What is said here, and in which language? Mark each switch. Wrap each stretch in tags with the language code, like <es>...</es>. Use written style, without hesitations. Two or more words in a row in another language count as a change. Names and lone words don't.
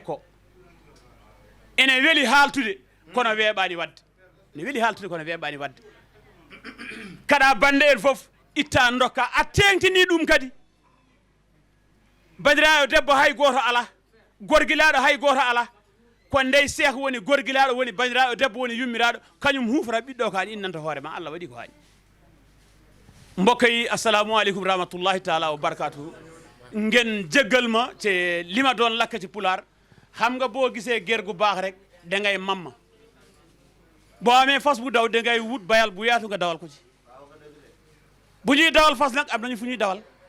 <ff>ko ene weeli haaltude kono weeɓani wadde ne weeli haaltude kono weeɓani wadde kada bande en foof itta dokka a tengtini ɗum kadi bandiraɗo debbo hay goto ala gorguilaɗo hay goto ala ko ndey seek woni gorguilaɗo woni bandiraɗo debbo woni yummiraɗo kañum hufata ɓiɗɗo ko hani innanta hoore ma Allah waɗi ko hani</ff> <wo>mbokk yi</wo> <ar>السلام عليكم رحمة الله تعالى وبركاته</ar> <wo>ngeen jéggal ma ci li ma doon lakk ci pulaar xam nga boo gisee ger gu baax rek da ngay mamma boo amee fas bu daw da ngay wut bayal bu yaatu nga dawal ko ci bu ñuy dawal fas nag am nañu fu ñuy dawal</wo>